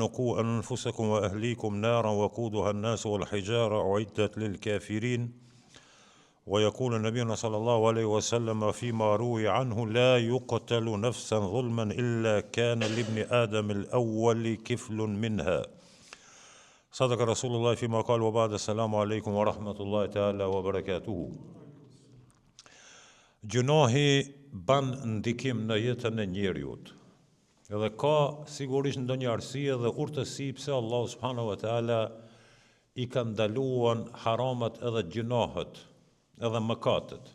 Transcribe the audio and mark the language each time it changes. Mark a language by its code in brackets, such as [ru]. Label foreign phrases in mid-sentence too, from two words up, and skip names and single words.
[ar] قوا أنفسكم وأهليكم نارا وقودها الناس والحجارة أعدت للكافرين ويقول النبي صلى الله عليه وسلم فيما روي عنه لا يقتل نفسا ظلما إلا كان لابن آدم الأول كفل منها صدق رسول الله فيما قال وبعد السلام عليكم ورحمة الله تعالى وبركاته [sq] Gjunohi ban ndikim në jetën e njeriut. Edhe ka sigurisht ndonjë arsye dhe urtësi pse Allah [ar] سبحانه وتعالى [sq] I ka ndaluar haramat edhe gjunohet, edhe mëkatet.